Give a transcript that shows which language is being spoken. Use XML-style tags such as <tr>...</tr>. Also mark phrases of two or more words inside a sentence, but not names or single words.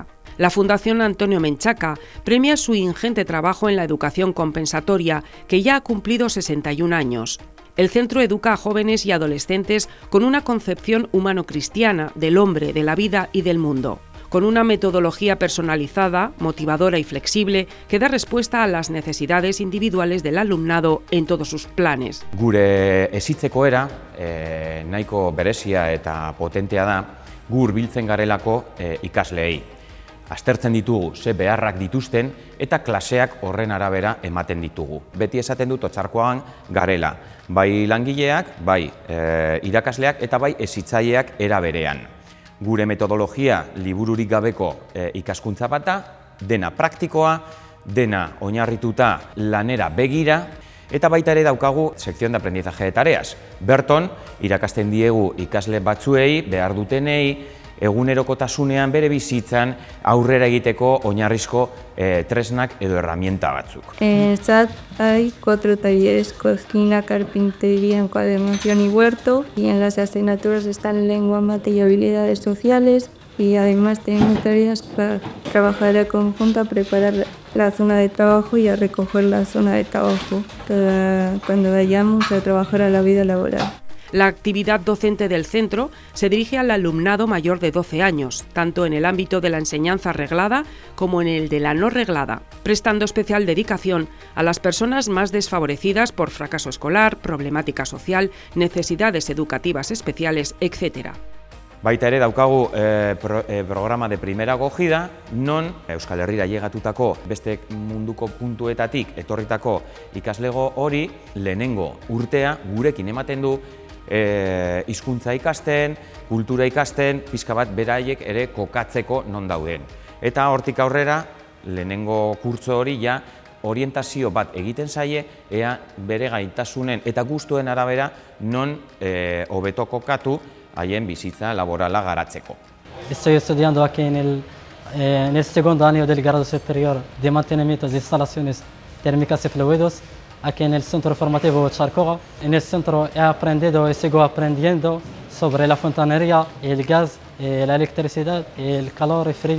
<es>La Fundación Antonio Menchaca premia su ingente trabajo en la educación compensatoria, que ya ha cumplido 61 años. El centro educa a jóvenes y adolescentes con una concepción humano-cristiana del hombre, de la vida y del mundo, con una metodología personalizada, motivadora y flexible que da respuesta a las necesidades individuales del alumnado en todos sus planes.</es> <eu>Gure hezitzeko era, nahiko berezia eta potentea da, gur biltzen garelako ikasleei. Aztertzen ditugu ze beharrak dituzten eta klaseak horren arabera ematen ditugu. Beti esaten dut Otxarkoagan garela, bai langileak, bai irakasleak eta bai hezitzaileak era berean. Gure metodologia libururik gabeko ikaskuntza bata, dena praktikoa, dena oinarrituta lanera begira, eta baita ere daukagu</eu> <es>sección de aprendizaje de tareas.</es> <eu>Berton, irakasten diegu ikasle batzuei, behar dutenei, egunerokotasunean bere bizitzan aurrera egiteko oinarrizko tresnak edo herramienta batzuk.</eu> <es>En el SAT hay 4 talleres: cocina, carpintería, encuadernación y huerto. Y en las asignaturas están lengua, mate y habilidades sociales. Y además tenemos tareas para trabajar en conjunto, a preparar la zona de trabajo y a recoger la zona de trabajo cuando vayamos a trabajar a la vida laboral. La actividad docente del centro se dirige al alumnado mayor de 12 años, tanto en el ámbito de la enseñanza reglada como en el de la no reglada, prestando especial dedicación a las personas más desfavorecidas por fracaso escolar, problemática social, necesidades educativas especiales, etc.</es> <eu>Baita ere daukagu</eu> <es>programa de primera acogida,</es> <eu>non Euskal Herrira llegatutako beste munduko puntuetatik etorritako ikaslego hori lehenengo urtea gurekin ematen du hizkuntza ikasten, kultura ikasten, pixka bat beraiek ere kokatzeko non dauden. Eta hortik aurrera, lehenengo kurtso hori ja orientazio bat egiten zaie, ea bere gaitasunen eta gustuen arabera non hobeto kokatu haien bizitza laborala garatzeko.</eu> <es>Estoy estudiando aquí en el segundo año del grado superior de mantenimiento de instalaciones térmicas y fluidos, aquí en el Centro Formativo Otxarkoaga. En el centro he aprendido y sigo aprendiendo sobre la fontanería, el gas, la electricidad, el calor y frío.</es>